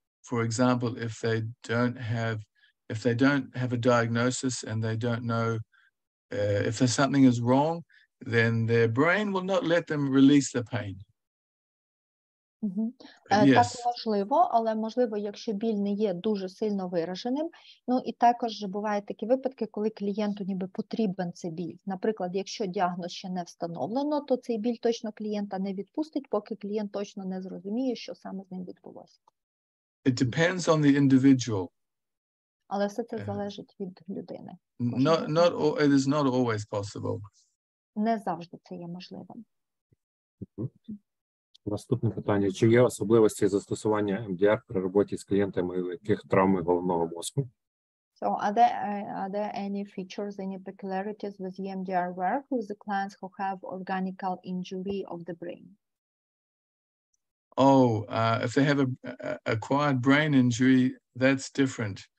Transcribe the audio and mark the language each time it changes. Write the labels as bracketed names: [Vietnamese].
[English] For example, if they don't have a diagnosis and they don't know if there's something is wrong, then their brain will not let them release the pain. Yes. [Ukrainian] Так, можливо, але можливо, якщо біль не є дуже сильно вираженим. Ну і також бувають такі випадки, коли клієнту ніби потрібен цей біль. Наприклад, якщо діагноз ще не встановлено, то цей біль точно клієнта не відпустить, поки клієнт точно не зрозуміє, що саме з ним відбулося. [English] It depends on the individual. [Ukrainian] Але все це залежить від людини. [English] It is not always possible. [Ukrainian] Не завжди це є можливим. Наступне питання. Чи є особливості застосування МДР при роботі з клієнтами, у яких травми головного мозку? [English] So are there any features, any peculiarities with EMDR work with the clients who have organic injury of the brain? If they have a acquired brain injury, that's different.